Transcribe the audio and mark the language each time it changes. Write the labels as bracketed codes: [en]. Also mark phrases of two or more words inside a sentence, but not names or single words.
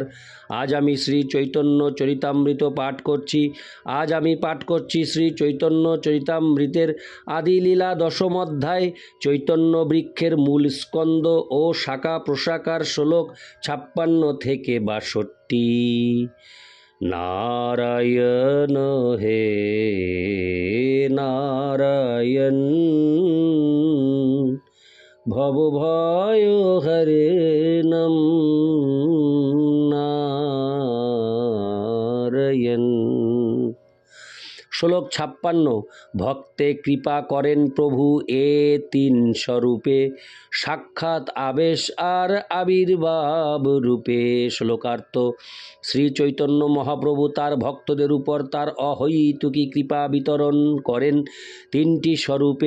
[bn] আজ আমি শ্রী চৈতন্য চরিতামৃত পাঠ করছি। আজ আমি পাঠ করছি শ্রী চৈতন্য চরিতামৃতের আদিলীলা দশম অধ্যায়, চৈতন্য বৃক্ষের মূল স্কন্দ ও শাখা প্রশাখার শ্লোক 56 থেকে 62। [sa] नारायण हे नारायण भवभय हरे नम नारायण। [bn] শ্লোক 56। ভক্তে কৃপা করেন প্রভু এ তিন স্বরূপে, সাক্ষাৎ আবেশ আর আবির্ভাব রূপে। শ্লোকার্থ: শ্রী চৈতন্য মহাপ্রভু তার ভক্তদের উপর তার অহৈতুকী কৃপা বিতরণ করেন তিনটি স্বরূপে।